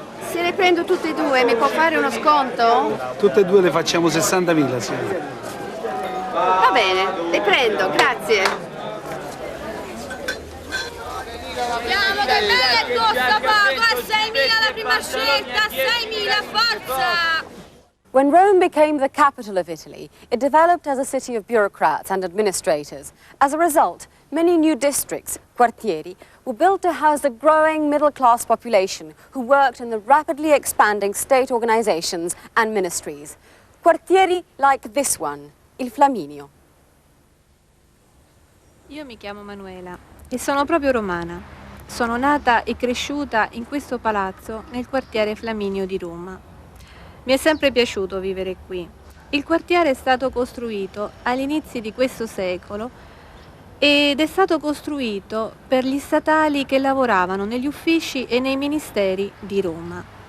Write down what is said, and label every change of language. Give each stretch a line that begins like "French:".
Italian: Se le prendo tutte e due, mi può fare uno sconto? Tutte e due le facciamo 60.000, sì. Va bene, le prendo, grazie. Andiamo, che bene costa poco, a 6.000 la prima scelta, 6.000, forza!
English: When Rome became the capital of Italy, it developed as a city of bureaucrats and administrators. As a result, many new districts, quartieri, were built to house the growing middle-class population who worked in the rapidly expanding state organizations and ministries. Quartieri like this one, il Flaminio.
Italian: Io mi chiamo Manuela e sono proprio romana. Sono nata e cresciuta in questo palazzo nel quartiere Flaminio di Roma. Mi è sempre piaciuto vivere qui. Il quartiere è stato costruito agli inizi di questo secolo ed è stato costruito per gli statali che lavoravano negli uffici e nei ministeri di Roma.